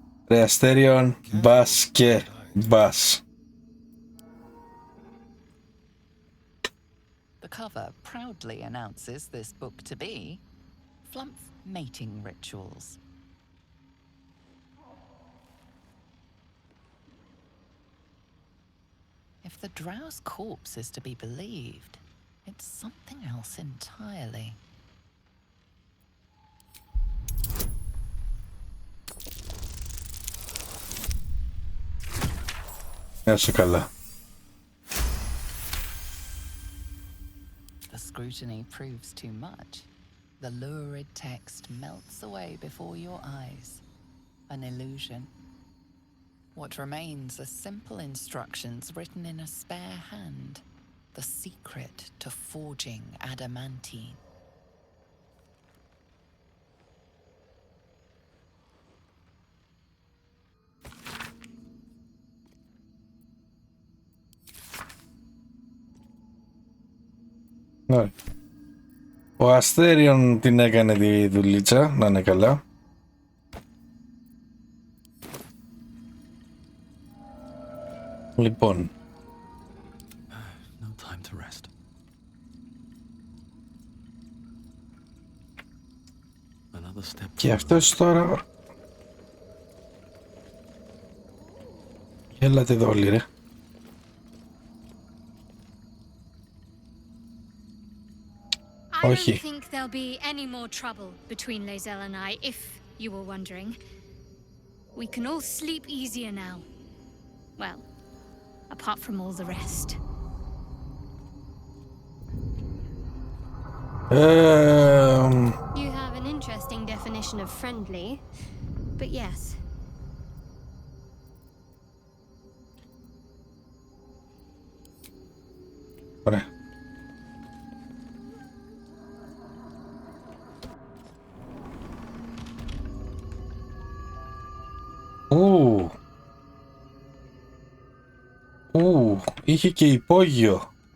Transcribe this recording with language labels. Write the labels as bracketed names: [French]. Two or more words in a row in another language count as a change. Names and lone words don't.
[Greek] Ρε Αστέριον, μπας και μπας. [English] The cover proudly announces this book to be Flumph Mating Rituals. If the drow's corpse is to be believed, it's something else entirely. [Greek] Να είσαι καλά. [English] The scrutiny proves too much. The lurid text melts away before your eyes. An illusion. What remains are simple instructions written in a spare hand. The secret to forging adamantine. [Greek] Ναι. Ο Αστέριον την έκανε τη δουλίτσα, να είναι καλά. Λοιπόν. [English] No time to rest. Another step. [Greek] Και αυτός τώρα... Έλατε εδώ όλοι, ρε. [English] I don't [Greek] Όχι. [English] think there'll be any more trouble between Lae'zel and I, if you were wondering. We can all sleep easier now. Well, apart from all the rest. You have an interesting definition of friendly, but yes. [Greek] Ωραία. Είχε και υπόγειο.